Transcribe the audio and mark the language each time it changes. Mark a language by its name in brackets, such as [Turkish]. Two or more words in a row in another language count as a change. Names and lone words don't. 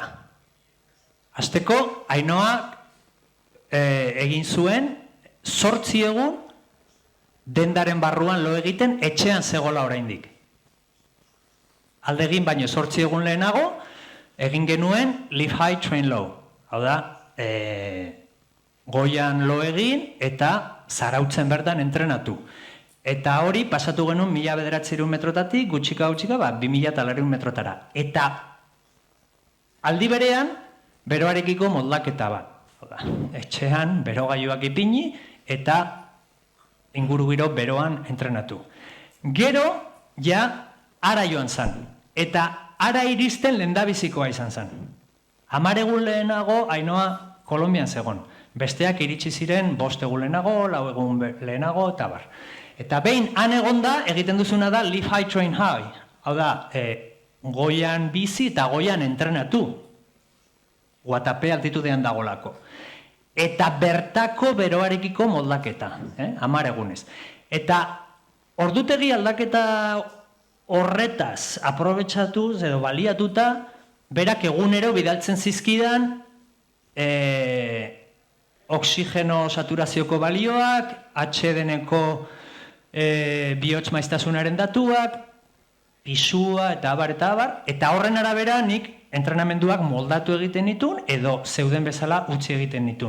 [Basque] Hasteko, Ainhoak egin zuen 8 egun dendaren barruan lo egiten etxean zegola oraindik. Aldegin baino 8 egun lehenago, egin genuen [English] live high, train low. [Basque] Hau da, goian lo egin eta Zarautzen bertan entrenatu. Eta hori pasatu genuen 1900 metrotatik, gutxika, 2200 metrotara. Eta aldi berean, beroarekiko moldaketa bat. Etxean, berogailuak ipini, eta ingurugiro beroan entrenatu. Gero, ja, ara joan zan. Eta ara iristen lehendabizikoa izan zan. 10 egun lehenago, Ainoa Kolonbian zegon. Besteak iritsi ziren 5 egun lehenago, 4 egun lehenago, eta bar. Eta behin, han egonda, egiten duzuna da [English] live high, train high. [Basque] Hau da, goian bizi eta goian entrenatu. Guatape altitudean dagolako. Eta bertako beroarekiko moldaketa, 10 egunez. Eta ordutegi aldaketa horretaz aprobetxatuz edo baliatuta, berak egunero bidaltzen zizkidan oxigeno saturazioko balioak, HDN-eko bihotz maiztasunaren datuak, pisua eta abar, eta horren arabera nik entrenamenduak moldatu egiten nituen edo zeuden bezala utzi egiten nituen.